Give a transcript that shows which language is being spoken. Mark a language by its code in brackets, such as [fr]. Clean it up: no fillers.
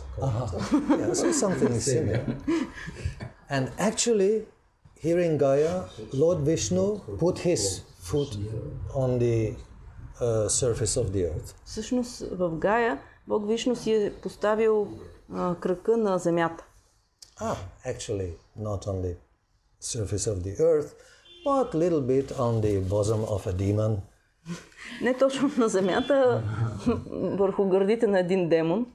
[en] Yeah, so something is similar. And actually, here in Gaya, Lord Vishnu put his foot on the surface of the earth. [bg] Всъщност в Гая Бог Вишну си е поставил крака на земята. [en] Actually, not on the surface of the earth, but a little bit on the bosom of a demon. [bg] Не точно на земята, върху гърдите на един демон.